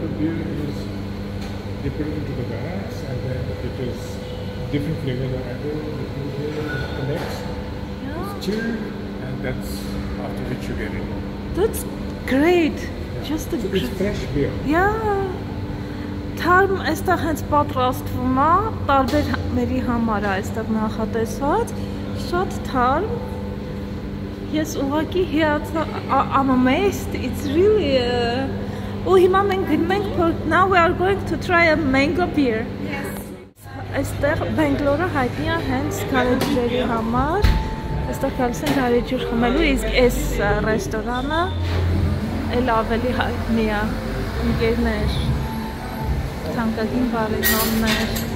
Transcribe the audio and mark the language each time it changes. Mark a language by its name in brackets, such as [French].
[English] They put it into the bags and then it is different flavors of apple, it connects, it's chilled and that's after which you get it. That's great. Yeah. Just a it's fresh beer. Yeah. [Armenian] թարմ այստեղ հենց պատրաստվում է, տարբեր մերի համար է այստեղ նախատեսված, շատ թարմ։ Ես ուղղակի [English] I'm amazed. It's really [Armenian] ու հիմա մենք գնում ենք [English] now we are going to try a mango beer. Yes. [Armenian] Այստեղ Բենգլորը հայտնի է հենց գարեջրերի համար։ Այստեղ գալիս են գարեջուր խմելու, իսկ այս ռեստորանը էլ ավելի հայտնի է։ Ընկերներ, թանկագին բարեկամներ,